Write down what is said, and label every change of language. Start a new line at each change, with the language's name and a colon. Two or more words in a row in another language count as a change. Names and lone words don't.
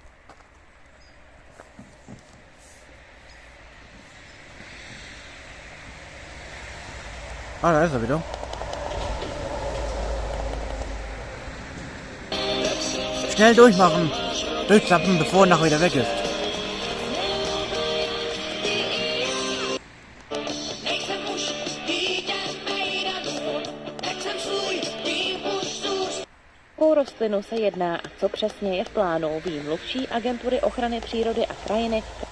German: Ah, da ist er wieder. Schnell durchmachen. Durchzappen, bevor er nachher wieder weg ist.
Czech: O rostlinu se jedná a co přesně je v plánu, ví mluvčí Agentury ochrany přírody a krajiny.